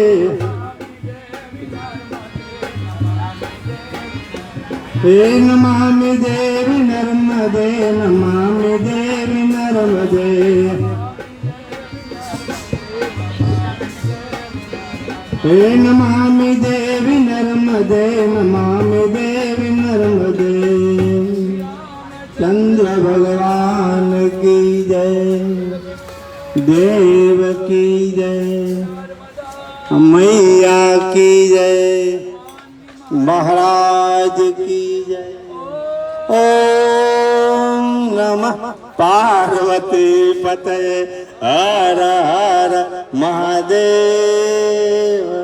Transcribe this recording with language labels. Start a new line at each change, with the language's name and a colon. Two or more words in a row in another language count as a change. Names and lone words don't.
Sanskrit: हे नमामि देवी नर्मदे, नमामि देवी नर्मदे। हे नमामि देवी नर्मदे, नमामि देवी नर्मदे।
Hindi: चंद्र भगवान की जय, देव की जय, मैया की जय, महाराज की जय। ओम नमः पार्वती पते, हर हर महादेव।